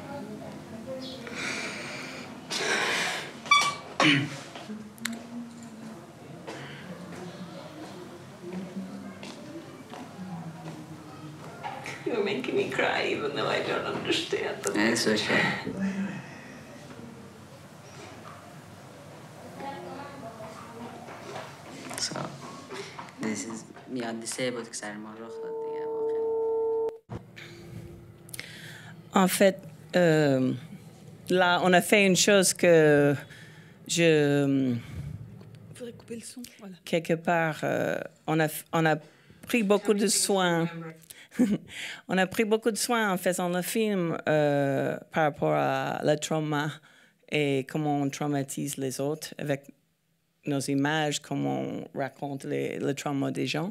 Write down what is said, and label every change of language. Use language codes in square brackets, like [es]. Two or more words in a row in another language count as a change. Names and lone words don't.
[en] You're making me cry even though I don't understand them. It's okay. So, this is disabled [fa] که سر ما رخ داد دیگه واقعا. [fr] En fait, là, on a fait une chose que je... Faudrait couper le son, voilà. Quelque part, on a pris beaucoup de soins. On a pris beaucoup de soins en faisant le film par rapport à le trauma et comment on traumatise les autres avec nos images, comment on raconte le trauma des gens.